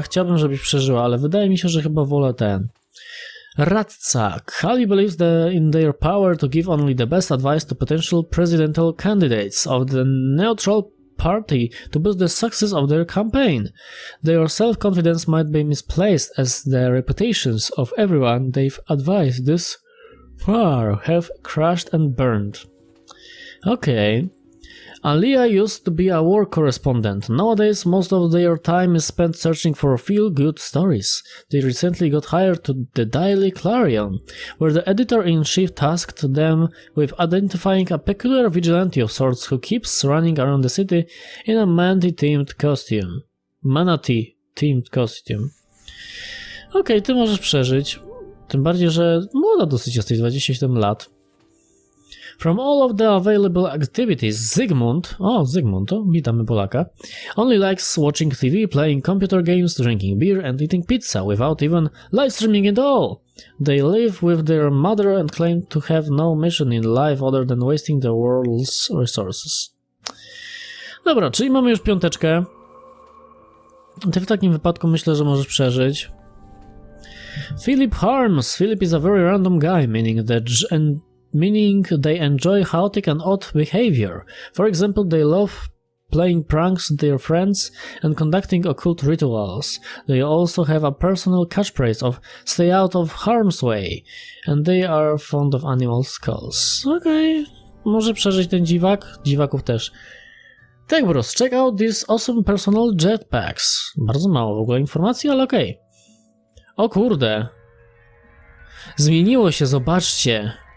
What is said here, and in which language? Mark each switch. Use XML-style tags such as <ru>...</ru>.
<pl>Chciałbym, żebyś przeżyła, ale wydaje mi się, że chyba wolę ten. Radca.</pl> <en>Kali believes in their power to give only the best advice to potential presidential candidates of the neutral party to boost the success of their campaign. Their self-confidence might be misplaced as the reputations of everyone they've advised this far have crashed and burned. Okay. Aliyah used to be a war correspondent. Nowadays, most of their time is spent searching for feel-good stories. They recently got hired to the Daily Clarion, where the editor-in-chief tasked them with identifying a peculiar vigilante of sorts who keeps running around the city in a manatee-themed costume.</en> <pl>Okej, ty możesz przeżyć. Tym bardziej, że młoda dosyć jesteś, 27 lat.</pl> <en>From all of the available activities, Zygmunt,</en> <pl>to witamy Polaka,</pl> <en>only likes watching TV, playing computer games, drinking beer and eating pizza without even live streaming it all. They live with their mother and claim to have no mission in life other than wasting the world's resources.</en> <pl>Dobra, czyli mamy już 5. Ty w takim wypadku myślę, że możesz przeżyć.</pl> <en>Philip Harms. Philip is a very random guy, meaning they enjoy chaotic and odd behavior. For example, they love playing pranks with their friends and conducting occult rituals. They also have a personal catchphrase of "stay out of harm's way", and they are fond of animal skulls.</en> <pl>Okej, może przeżyć ten dziwak? Dziwaków też. Tak, bros,</pl> <en>check out these awesome personal jetpacks.</en> <pl>Bardzo mało w ogóle informacji, ale okej. O kurde. Zmieniło się, zobaczcie.</pl>